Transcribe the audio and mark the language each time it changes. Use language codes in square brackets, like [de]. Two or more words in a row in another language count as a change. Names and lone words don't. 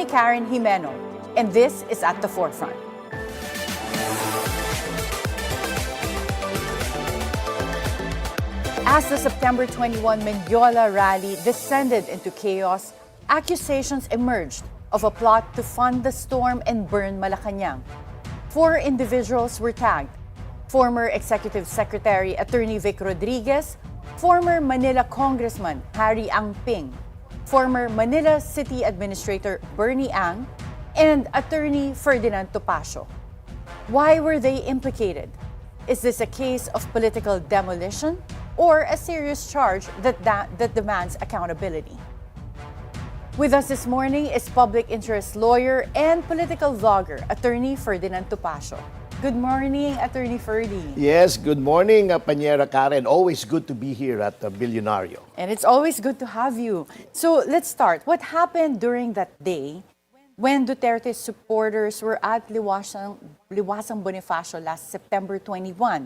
[en] Karen Jimeno, and this is At the Forefront. As the September 21 Mendiola rally descended into chaos, accusations emerged of a plot to fund the storm and burn Malacañang. 4 individuals were tagged: former Executive Secretary Atty. Vic Rodriguez, former Manila Congressman Harry Ang-Ping, former Manila City Administrator Bernie Ang, and Atty. Ferdinand Topacio. Why were they implicated? Is this a case of political demolition or a serious charge that demands accountability? With us this morning is public interest lawyer and political vlogger, Atty. Ferdinand Topacio. Good morning, Atty. Ferdy. Yes, good morning, Panyera Karen. Always good to be here at Bilyonaryo. And it's always good to have you. So let's start. What happened during that day when Duterte's supporters were at Liwasang Bonifacio last September 21?